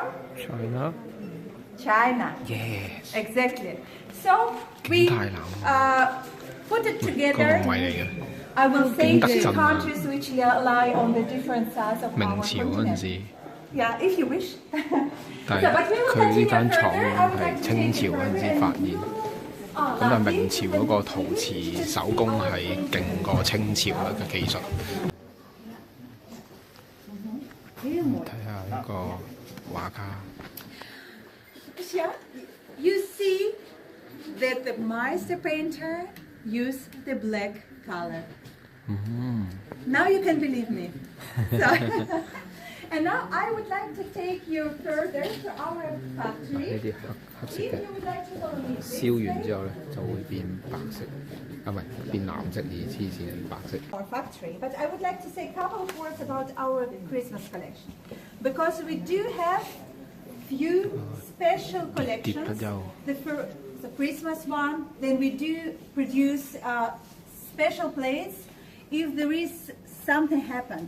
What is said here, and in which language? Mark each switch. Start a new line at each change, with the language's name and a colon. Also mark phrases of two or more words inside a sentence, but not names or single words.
English: China. China. Yes. Exactly. So we put it together. I will say the countries which lie on the different sides of our continent. Yeah, if you wish.
Cantonese: But 佢呢間廠係清朝嗰陣時發現，咁啊明朝嗰個陶瓷手工係勁過清朝嘅技術。睇下呢個畫家。
English: Yeah, you see that the master painter used the black color. Now you can believe me. So, and now I would like to take you further to our factory.
Cantonese: 呢啲黑色嘅，燒完之後咧就會變白色，啊唔係變藍色，而黐線變白色。
English: Our factory, but I would like to say a couple of words about our Christmas collection, because we do have few special collections. The Christmas one, then we do produce special plates if there is something happened.